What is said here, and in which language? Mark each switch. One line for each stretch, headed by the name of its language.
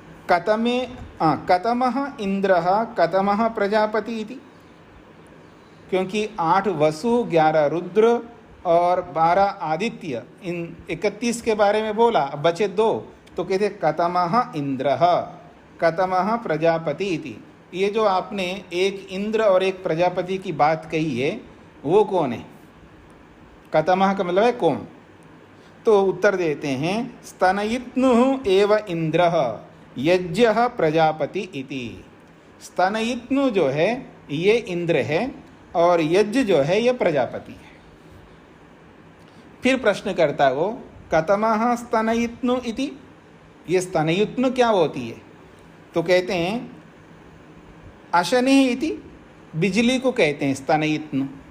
Sanskrit: कतमः इंद्रः कतमः प्रजापति इति,
Hindi: क्योंकि 8 वसु, 11 रुद्र और 12 आदित्य, इन 31 के बारे में बोला, अब बचे 2, तो कहते कतमः इंद्रः कतमः प्रजापति इति। ये जो आपने एक इंद्र और एक प्रजापति की बात कही है, वो कौन है? कतमः का मतलब है कौन? तो उत्तर देते हैं
Sanskrit: स्तनयित्नुः एव इंद्रः यज्ञः प्रजापति इति।
Hindi: स्तनयित्नु जो है ये इंद्र है और यज्ञ जो है ये प्रजापति है। फिर प्रश्न करता है वो,
Sanskrit: कतमः स्तनयित्नु इति,
Hindi: ये स्तनयित्नु क्या होती है? तो कहते हैं
Sanskrit: अशनि इति,
Hindi: बिजली को कहते हैं स्तनयित्नु।